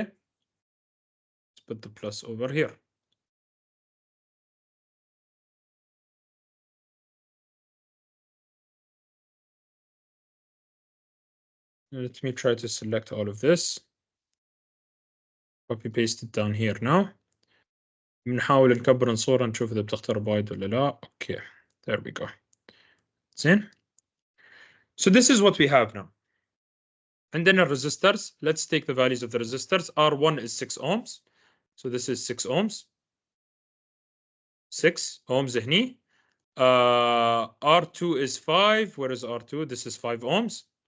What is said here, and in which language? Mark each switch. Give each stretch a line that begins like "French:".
English: Let's put the plus over here. Let me try to select all of this. Copy paste it down here now.
Arabic: بنحاول نكبر الصورة نشوف إذا بتختار وايد ولا لا.
English: Okay, there we go. زين. So this is what we have now. And then our resistors. Let's take the values of the resistors. R1 is 6 ohms. So this is 6 ohms. 6 ohms هني. R2 is 5. Where is R2? This is 5 ohms.